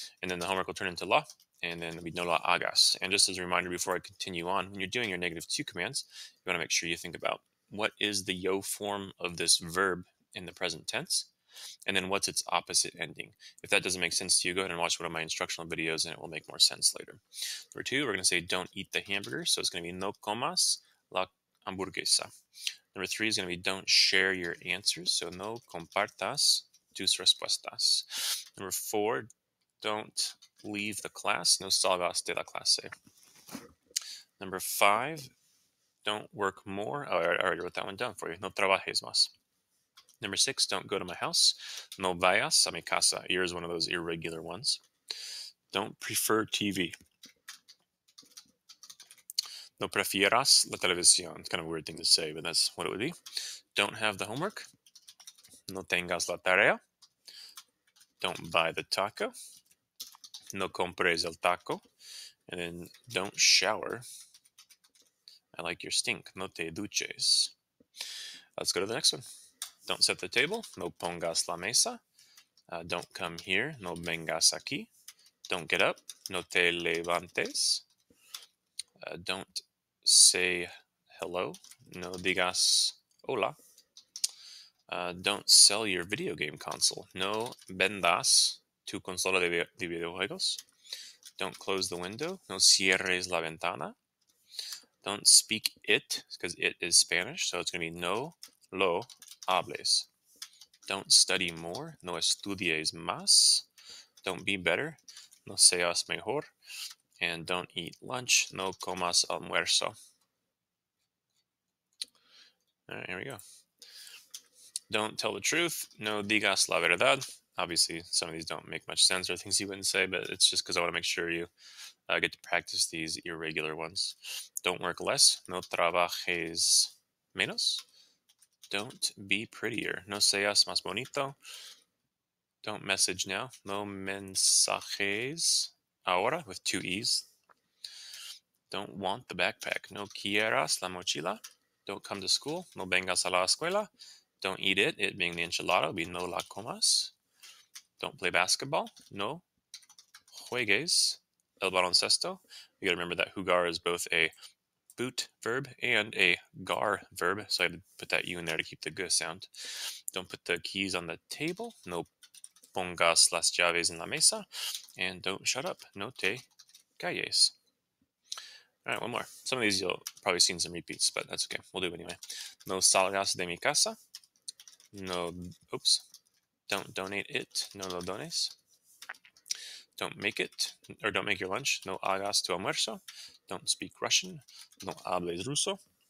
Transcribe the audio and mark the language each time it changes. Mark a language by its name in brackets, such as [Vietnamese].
[English] And then the homework will turn into la, and then we [Spanish] no la hagas. [English] And just as a reminder before I continue on, when you're doing your -2 commands, you want to make sure you think about what is the yo form of this verb in the present tense, and then what's its opposite ending. If that doesn't make sense to you, go ahead and watch one of my instructional videos, and it will make more sense later. Number 2, we're going to say don't eat the hamburger. So it's going to be [Spanish] no comas la hamburguesa. [English] Number 3 is going to be don't share your answers. So no compartas tus respuestas. Number 4, don't leave the class. [Spanish] No salgas de la clase. [English] Number 5, don't work more. Oh, I already wrote that one down for you. [Spanish] No trabajes más. [English] Number 6, don't go to my house. [Spanish] No vayas a mi casa. [English] Here is one of those irregular ones. Don't prefer TV. [Spanish] No prefieras la televisión. [English] It's kind of a weird thing to say, but that's what it would be. Don't have the homework. [Spanish] No tengas la tarea. [English] Don't buy the taco. [Spanish] No compres el taco. [English] And then don't shower. I like your stink. [Spanish] No te duches. [English] Let's go to the next one. Don't set the table. [Spanish] No pongas la mesa. [English] Don't come here. [Spanish] No vengas aquí. [English] Don't get up. [Spanish] No te levantes. [English] Don't say hello. [Spanish] No digas hola. [English] Don't sell your video game console. [Spanish] No vendas tu consola de videojuegos. [English] Don't close the window. [Spanish] No cierres la ventana. [English] Don't speak it, because it is Spanish, so it's going to be [Spanish] no lo hables. [English] Don't study more. [Spanish] No estudies más. [English] Don't be better. [Spanish] No seas mejor. [English] And don't eat lunch. [Spanish] No comas almuerzo. [English] All right, here we go. Don't tell the truth. [Spanish] No digas la verdad. [English] Obviously, some of these don't make much sense or things you wouldn't say, but it's just because I want to make sure you get to practice these irregular ones. Don't work less. [Spanish] No trabajes menos. [English] Don't be prettier. [Spanish] No seas más bonito. [English] Don't message now. [Spanish] No mensajes ahora [English] with 2 E's. Don't want the backpack. [Spanish] No quieras la mochila. [English] Don't come to school. [Spanish] No vengas a la escuela. [English] Don't eat it. It being the enchilada will be [Spanish] no la comas. [English] Don't play basketball. [Spanish] No juegues el baloncesto. [English] You gotta remember that jugar is both a boot verb and a gar verb, so I had to put that U in there to keep the g sound. Don't put the keys on the table. [Spanish] No pongas las llaves en la mesa. [English] And don't shut up. [Spanish] No te calles. [English] All right, one more. Some of these you'll probably seen some repeats, but that's okay. We'll do it anyway. [Spanish] No salgas de mi casa. [English] No, oops. Don't donate it. [Spanish] No lo dones. [English] Don't make it, or don't make your lunch. [Spanish] No hagas tu almuerzo. [English] Don't speak Russian. [Spanish] No hables ruso.